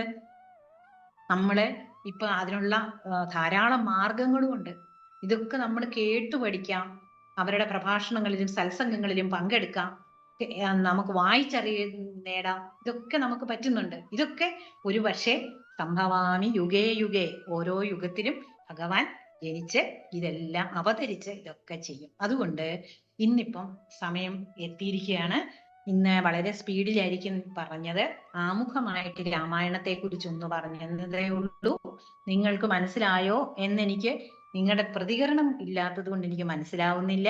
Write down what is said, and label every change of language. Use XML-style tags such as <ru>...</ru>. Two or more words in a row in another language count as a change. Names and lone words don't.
<ml>നമ്മള് ഇപ്പൊ അതിനുള്ള ധാരാളം മാർഗങ്ങളും ഉണ്ട്. ഇതൊക്കെ നമ്മൾ കേട്ടു പഠിക്കാം, അവരുടെ പ്രഭാഷണങ്ങളിലും സത്സംഗങ്ങളിലും പങ്കെടുക്കാം, നമുക്ക് നേടാം. ഇതൊക്കെ നമുക്ക് പറ്റുന്നുണ്ട്. ഇതൊക്കെ ഒരു പക്ഷേ</ml> <sa>സംഭവാമി യുഗേ യുഗേ,</sa> <ml>ഓരോ യുഗത്തിലും ഭഗവാൻ ജനിച്ച് ഇതെല്ലാം അവതരിച്ച് ഇതൊക്കെ ചെയ്യും. അതുകൊണ്ട് ഇന്നിപ്പം സമയം എത്തിയിരിക്കുകയാണ്. ഇന്ന് വളരെ സ്പീഡിലായിരിക്കും പറഞ്ഞത്. ആമുഖമായിട്ട് രാമായണത്തെ കുറിച്ചൊന്ന് പറഞ്ഞതേ ഉള്ളൂ. നിങ്ങൾക്ക് മനസ്സിലായോ എന്നെനിക്ക് നിങ്ങളുടെ പ്രതികരണം ഇല്ലാത്തത് കൊണ്ട് എനിക്ക് മനസ്സിലാവുന്നില്ല.</ml>